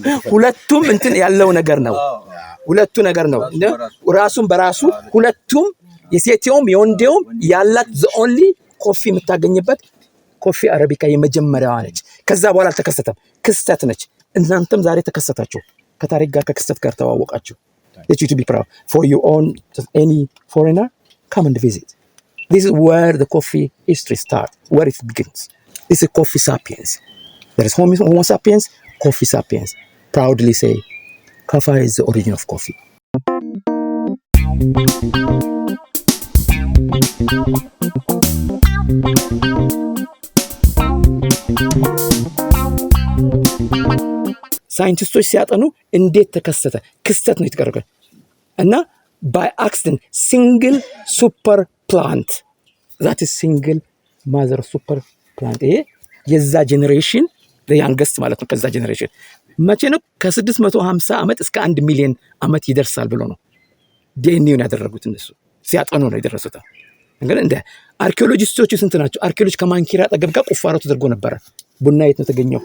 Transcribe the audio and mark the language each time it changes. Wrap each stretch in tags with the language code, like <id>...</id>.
<am>ሁለቱም እንትን ያለው ነገር ነው። ሁለቱ ነገር ነው ራሱን በራሱ ሁለቱም የሴቴውም የወንዴውም ያላት ዘ ኦንሊ ኮፊ የምታገኝበት ኮፊ አረቢካ የመጀመሪያዋ ነች። ከዛ በኋላ አልተከሰተም፣ ክስተት ነች። እናንተም ዛሬ ተከሰታችሁ፣ ከታሪክ ጋር ከክስተት ጋር ተዋወቃችሁ።</am> <en>That you to be proud for your own, any foreigner, come and visit. This is where the coffee history starts, where it begins. This is coffee sapiens. There is Homo sapiens, coffee sapiens. Proudly say, Kafa is the origin of coffee.</en> <am>ሳይንቲስቶች ሲያጠኑ እንዴት ተከሰተ? ክስተት ነው የተቀረቀ እና</am> <en>by accident single super plant, that is single mother super plant.</en> <am>ይሄ የዛ ጄኔሬሽን youngest ማለት ነው። ከዛ ጄኔሬሽን መቼ ነው? ከ650 ዓመት እስከ 1 ሚሊዮን ዓመት ይደርሳል ብሎ ነው ዲኤንኤውን ያደረጉት እነሱ ሲያጠኑ ነው የደረሱት። እንግዲህ እንደ አርኪኦሎጂስቶቹ ስንት ናቸው? አርኪኦሎጂ ከማንኪራ አጠገብ ጋር ቁፋሮ ተደርጎ ነበረ። ቡና የት ነው የተገኘው?</am>